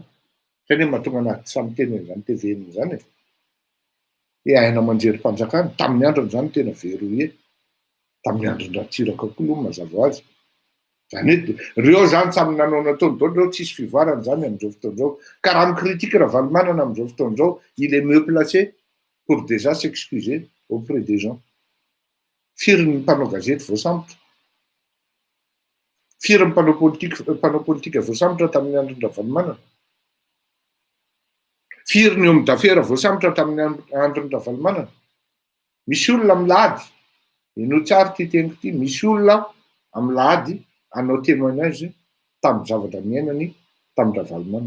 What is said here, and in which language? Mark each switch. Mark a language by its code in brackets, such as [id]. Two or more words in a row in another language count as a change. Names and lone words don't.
[mg] Zany hoe mahatonga anazy tsy samy teny an'izany TVM zany e. Aina manjery mpanjakana, tamin'ny androny zany tena verrouillé. Tamin'ny andron Ratsiraka koa mazava ho azy. Zany hoe reo zany samy nanao nataony daholo, reo tsisy fivoarana zany amin'izao fotoan'izao. Ka raha mikritika Ravalomanana amin'izao fotoan'izao, [fr] il est mieux placé pour déjà s'excuser auprès des gens. [mg] Firy ny mpanao gazety voasambotra. Firy ny mpanao politika voasambotra tamin'ny andron Ravalomanana. Firy ny [fr] homme d'affaires [mg] voasambotra tamin'ny andron Ravalomanana. Misy olona milady, ino tsara ty teniko ty, misy olona amilady hanao témoignage tamin'ny zavatra niainany tamin'ny Ravalomanana.